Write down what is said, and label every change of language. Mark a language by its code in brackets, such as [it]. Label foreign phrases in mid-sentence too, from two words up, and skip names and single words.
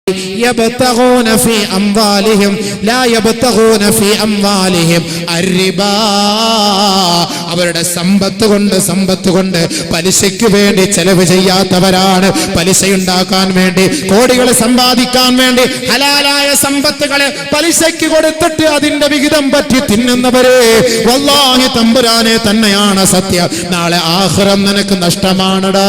[ar] يبتغون في أموالهم لا يبتغون في أموالهم الربا. [ml] അവരുടെ സമ്പത്ത് കൊണ്ട് പലിശയ്ക്ക് വേണ്ടി ചെലവ് ചെയ്യാത്തവരാണ്. പലിശയുണ്ടാക്കാൻ വേണ്ടി, കോടികൾ സമ്പാദിക്കാൻ വേണ്ടി ഹലാലായ സമ്പത്തുകളെ പലിശയ്ക്ക് കൊടുത്തിട്ട് അതിന്റെ വിഹിതം പറ്റി തിന്നുന്നവരെ, വല്ലാഹി തമ്പുരാനെ തന്നെയാണ് സത്യം, നാളെ ആഖിറം നിനക്ക് നഷ്ടമാണടാ.